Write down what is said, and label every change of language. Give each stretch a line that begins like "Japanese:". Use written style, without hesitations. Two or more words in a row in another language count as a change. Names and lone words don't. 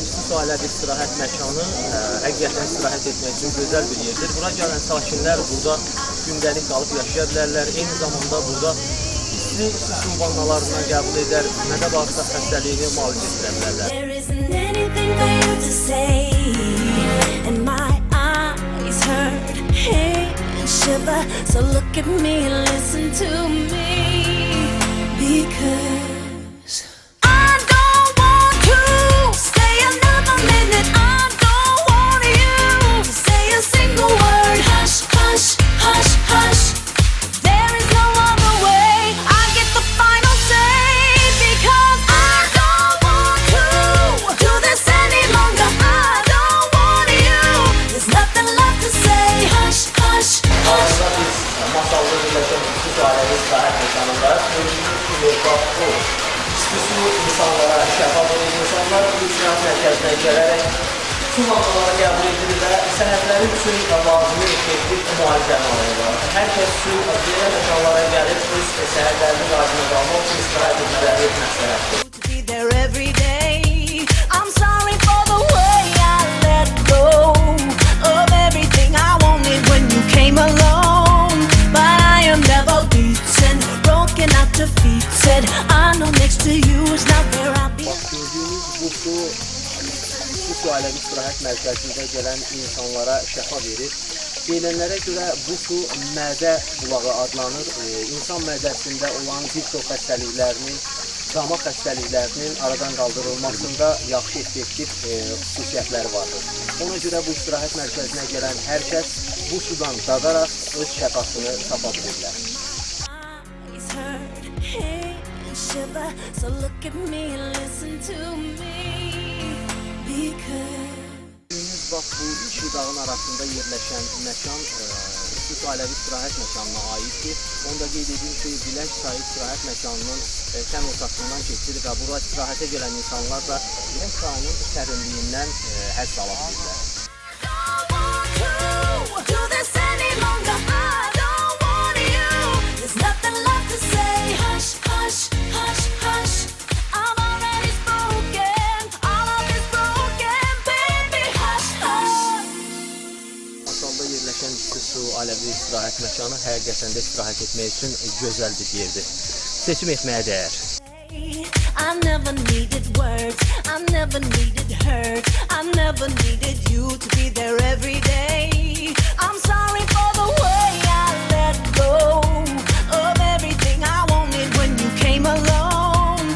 Azerbaijani: ailəvi istirahət məkanı həqiqətən istirahət etmək üçün gözəl bir yerdir. Bura gələn sakinlər burada gündəlik qalıb yaşaya bilərlər. Eyni zamanda burada isti su vannalarından qəbul edər, mədə-bağırsaq xəstəliyini müalicə edə bilərlər.
English: There isn't anything for you to say, and my eyes hurt, hey, and shiver. So look at me and listen to me, because I don't want to stay another minute. I don't want you to say a single word. Hush, hush, hush, hush. There is no other way. I get the final say, because I don't want to do this any longer. I don't want you. There's nothing left to say. Hush, hush, hush.
Azerbaijani: Masallı birləşən su ailəvi istirahət məkanındayız. Gördüyünüz kimi bax bu isti su insanlara şəfa verir. İnsanlar bu istirahət mərkəzinə gələrək su vannaları qəbul edirlər. Sənədləri üçün lazımi effektiv müalicəni alırlar. Hər kəs su belə məkanlara gəlib öz səhərlərini razına qalmaq üçün istirahət etmələri məsləhətdir.
English: To be there every day. I'm sorry for the way I let go of everything I wanted when you came along. But I am never beaten, broken out defeated. I know next to you is not where I'll be.
Azerbaijani: Bax, gördüyünüz bu su ailəvi istirahət mərkəzində gələn insanlara şəfa verir. Deyilənlərə görə bu su mədə bulağı adlanır. İnsan mədəsində olan bir çox xəstəliklərinin, damaq xəstəliklərinin aradan qaldırılmasında yaxşı effektiv xüsusiyyətləri vardır. Ona görə bu istirahət mərkəzinə gələn hər kəs bu sudan dadaraq öz şəfasını tapa bilirlər.
English: Eyes hurt, hey, and shiver. So look at me and listen to me, because
Azerbaijani: Bax, bu iki dağın arasında yerləşən məkan Su ailəvi istirahət məkanına aiddir. Onda qeyd edeyim ki, Bilənç çayı istirahət məkanının kəm ortasından keçir və bura istirahətə gələn insanlar da Bilənç çayının sərinliyindən həzz ala bilirlər.
English: do this any longer. I don't want you. There's nothing left to say. Hush, hush, hush, hush. I'm already spoken. All of it's broken, baby. Hush, hush.
Azerbaijani: Masalda yerləşən Su ailəvi istirahət məkanı həqiqətən də istirahət etmək üçün gözəl bir yerdir. Seçim etməyə dəyər.
English: I never needed words, I never needed hurt, I never needed you to be there every day. I'm sorry for the way I let go of everything I wanted when you came along.